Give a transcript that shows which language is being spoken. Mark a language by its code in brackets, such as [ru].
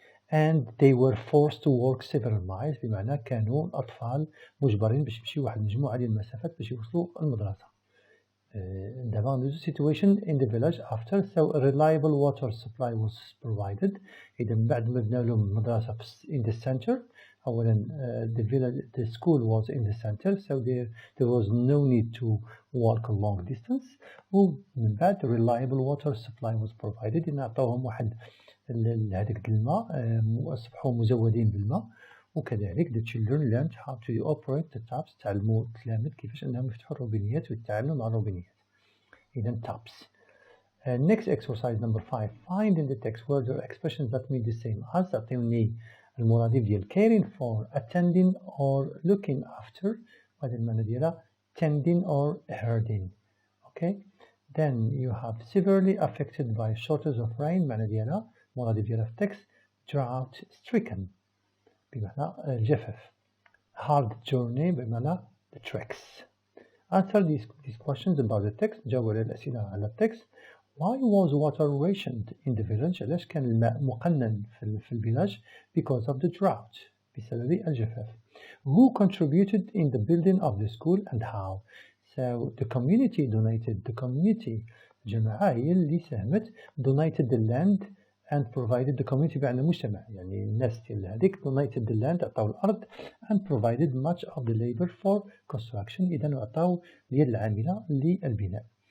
[en] And they were forced to walk several miles [ar] بمعنى كانوا الأطفال مجبرين باش يمشيو واحد المجموعة ديال المسافات باش يوصلوا المدرسة. دابا [en] the situation in the village after so a reliable water supply was provided. [ar] إذا بعد ما بنا لهم المدرسة [en] in the center أولا the school was in the center so there was no need to walk a long distance [ar] ومن بعد [en] reliable water supply was provided. [ar] إن أعطوهم واحد هذاك الماء أصبحوا مزودين بالماء وكذلك [en] the children learned how to operate the taps. [ar] تعلموا التلاميذ كيفاش أنهم يفتحوا الروبينيات ويتعاملوا مع الروبينيات. [en] إذا taps. Next exercise number 5. Find in the text words or expressions that mean the same as. [ar] أعطيوني المرادف ديال [en] caring for, attending or looking after. [ar] هذا المعنى ديالها [en] tending or herding. Okay. Then you have severely affected by shortage of rain. [ar] معنى ديالها مرادف ديالها في text [en] drought stricken [ar] بمعنى الجفاف. [en] Hard journey بمعنى the treks. Answer these questions about the text. [ar] جاوب على الأسئلة على التكست. [en] Why was water rationed in the village? [ar] علاش كان الماء مقنن في الفيلاج? [en] Because of the drought. [ar] بسبب الجفاف. [en] Who contributed in the building of the school and how? So the community donated. The community [ar] الجماعة هي اللي ساهمت [en] donated the land and provided the community [ar] بمعنى المجتمع، يعني الناس ديال هذيك [en] donated the land [ar] عطاو الأرض [en] and provided much of the labor for construction، [ar] إذا عطاو اليد العاملة للبناء.